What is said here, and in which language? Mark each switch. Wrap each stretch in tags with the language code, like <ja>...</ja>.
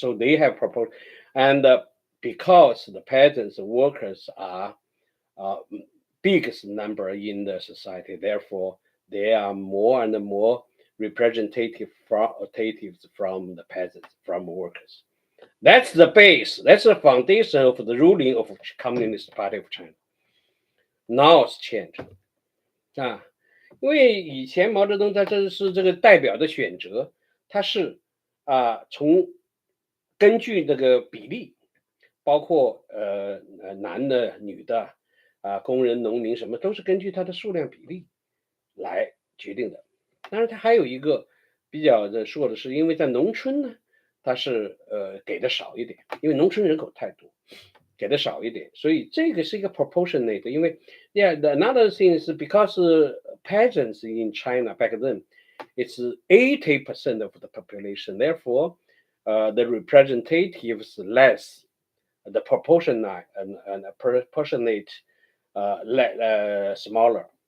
<en>So they have proposed, and because the peasants, workers are biggest number in the society, therefore they are more and more representatives from the peasants, from workers. That's the base. That's the foundation of the ruling of Communist Party of China. Now it's changed.</en> <zh>因为以前毛泽东他这是这个代表的选择，他是从根据这个比例，包括男的、女的工人、农民什么都是根据他的数量比例来决定的。当然，他还有一个比较的说的是，因为在农村呢，他是给的少一点，因为农村人口太多。给的少一点，所以这个是一个 proportionate。因为</zh> <en>another thing is because peasants in China back then, it's 80% of the population. Therefore, the representatives less, the proportionate and proportionate smaller.</en>